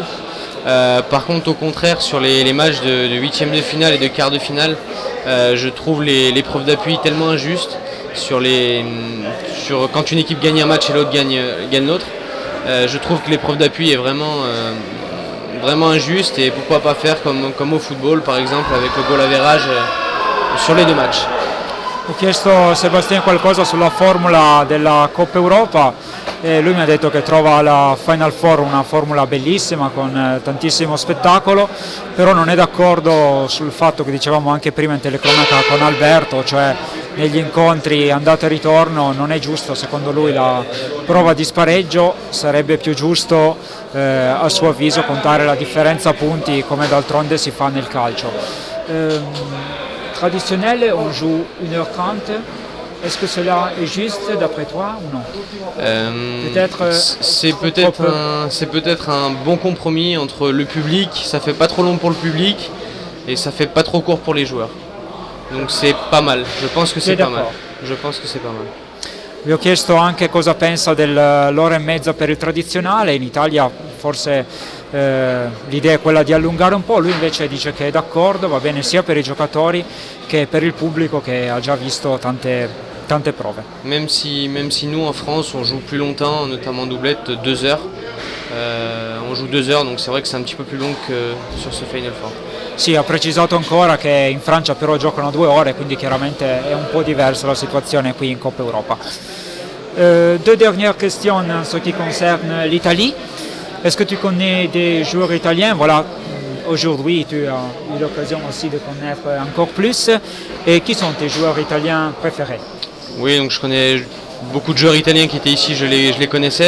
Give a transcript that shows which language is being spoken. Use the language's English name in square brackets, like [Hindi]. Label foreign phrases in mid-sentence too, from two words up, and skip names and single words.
[French] Par contre au contraire sur les matchs de huitième de finale et de quart de finale, je trouve l'épreuve d'appui tellement injuste quand une équipe gagne un match et l'autre gagne l'autre. Je trouve que l'épreuve d'appui est vraiment injuste et pourquoi pas faire comme au football par exemple avec le [English] goal average [French] sur les deux matchs. [Italian] Ho chiesto a Sébastien qualcosa sulla formula della Coppa Europa e lui mi ha detto che trova la Final Four una formula bellissima con tantissimo spettacolo, però non è d'accordo sul fatto che dicevamo anche prima in telecronaca con Alberto, cioè negli incontri andata e ritorno non è giusto secondo lui la prova di spareggio, sarebbe più giusto a suo avviso contare la differenza punti come d'altronde si fa nel calcio. [French] Traditionnel, on joue 1h30. Est-ce que cela est juste d'après toi ou non? C'est peut-être un bon compromis entre le public, ça fait pas trop long pour le public et ça fait pas trop court pour les joueurs. Donc c'est pas mal, je pense que c'est pas mal. [Italian] Vi ho chiesto anche cosa pensa dell'ora e mezza per il tradizionale, in Italia forse l'idea è quella di allungare un po', lui invece dice che è d'accordo, va bene sia per i giocatori che per il pubblico che ha già visto tante prove. [French] Même si nous en France on joue plus longtemps, notamment en doublette, 2 heures, on joue 2 heures donc c'est vrai que c'est un petit peu plus long que sur ce Final Four. [Italian] Sì, ha precisato ancora che in Francia però giocano 2 ore, quindi chiaramente è un po' diversa la situazione qui in Coppa Europa. [French] Deux dernières questions en ce qui concerne l'Italie. Est-ce que tu connais des joueurs italiens? Voilà, aujourd'hui tu as eu l'occasion aussi de connaître encore plus. Et qui sont tes joueurs italiens préférés? Oui, donc je connais beaucoup de joueurs italiens qui étaient ici, je les connaissais.